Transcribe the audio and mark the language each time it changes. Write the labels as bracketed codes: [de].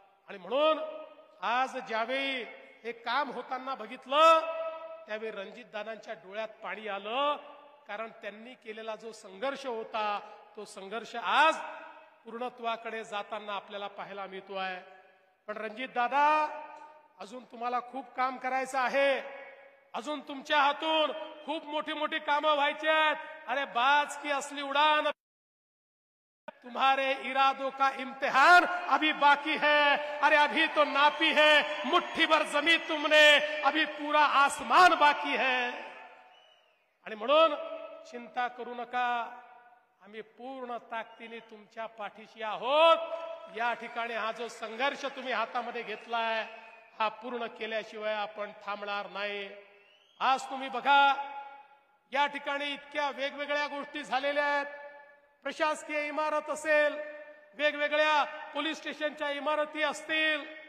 [mr] आणि म्हणून आज ज्यावेळी हे काम होताना बघितलं त्यावेळी रणजितदादांच्या डोळ्यात पाणी आलं, कारण त्यांनी केलेला जो संघर्ष होता तो संघर्ष आज पूर्णत्वाकडे जाताना आपल्याला पाहायला मिळतोय। पण रणजितदादा, अजून तुम्हाला खूप काम करायचं आहे, अजून तुमच्या हातून खूप मोठी मोठी कामं व्हायची आहेत। [hi] अरे बाज की असली उड़ान, तुम्हारे इरादों का इम्तिहान अभी बाकी है। अरे अभी तो नापी है मुट्ठी भर जमीन तुमने, अभी पूरा आसमान बाकी है। [mr] आणि म्हणून चिंता करू नका, आम्ही पूर्ण ताकदीने तुमच्या पाठीशी आहोत। या ठिकाणी हा जो संघर्ष तुम्ही हातामध्ये घेतलाय हा पूर्ण केल्याशिवाय आपण थांबणार नाही। आज तुम्ही बघा, या ठिकाणी इतक्या वेगवेगळ्या गोष्टी झालेल्या आहेत, प्रशासकीय इमारत असेल, वेगवेगळ्या पोलीस स्टेशनच्या इमारती असतील।